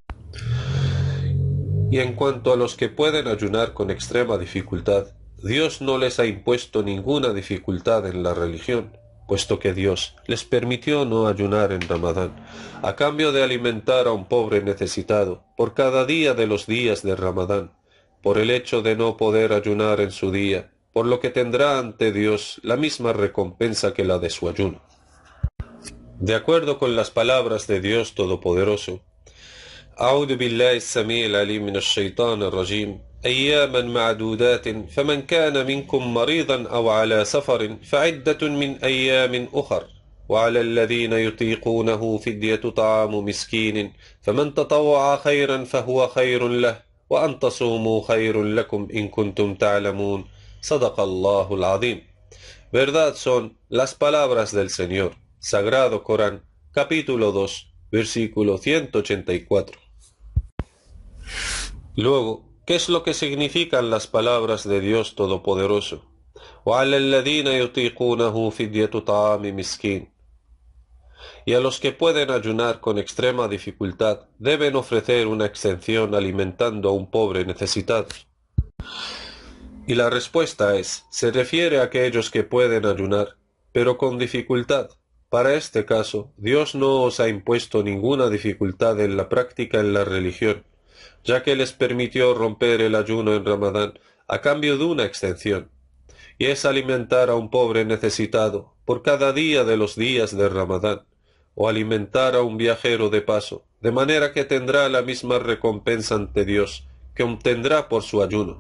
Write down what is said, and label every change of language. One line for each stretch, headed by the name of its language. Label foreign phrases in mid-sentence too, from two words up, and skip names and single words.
Spanish: Y en cuanto a los que pueden ayunar con extrema dificultad, Dios no les ha impuesto ninguna dificultad en la religión, puesto que Dios les permitió no ayunar en Ramadán, a cambio de alimentar a un pobre necesitado por cada día de los días de Ramadán, por el hecho de no poder ayunar en su día, por lo que tendrá ante Dios la misma recompensa que la de su ayuno. De acuerdo con las palabras de Dios Todopoderoso,
Arabic: أعوذ بالله السميع العليم من الشيطان الرجيم أياما معدودات فمن كان منكم مريضا أو على سفر فعدة من أيام أخر وعلى الذين يطيقونه فدية طعام مسكين فمن تطوع خيرا فهو خير له وأن تصوموا خير لكم إن كنتم تعلمون صدق الله العظيم.
Spanish: Verdad son las palabras del Señor. Sagrado Corán, capítulo 2, versículo 184. Luego, ¿qué es lo que significan las palabras de Dios Todopoderoso?
Arabic: وَعَلَى الَّذِينَ يُطِيقُونَهُ فِدْيَةُ طَعَامِ مِسْكِينٍ.
Spanish: Y a los que pueden ayunar con extrema dificultad, deben ofrecer una exención alimentando a un pobre necesitado. Y la respuesta es, se refiere a aquellos que pueden ayunar, pero con dificultad. Para este caso, Dios no os ha impuesto ninguna dificultad en la práctica en la religión, ya que les permitió romper el ayuno en Ramadán a cambio de una exención, y es alimentar a un pobre necesitado por cada día de los días de Ramadán, o alimentar a un viajero de paso, de manera que tendrá la misma recompensa ante Dios que obtendrá por su ayuno.